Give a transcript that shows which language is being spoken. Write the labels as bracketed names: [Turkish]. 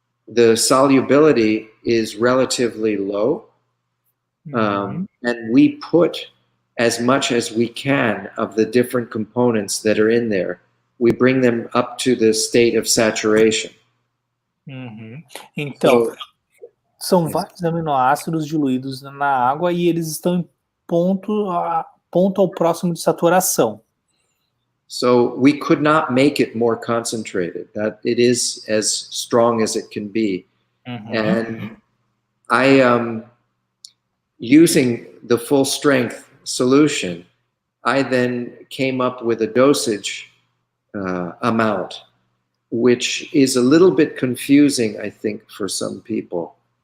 [English] The solubility is relatively low, and we put as much as we can of the different components that are in there. We bring them up to the state of saturation. [Portuguese] Então, são vários aminoácidos diluídos na água e eles estão em ponto ao próximo de saturação. [English] So we could not make it more concentrated. That it is as strong as it can be. And I using the full strength solution, I then came up with a dosage amount, which is a little bit confusing, I think, for some people.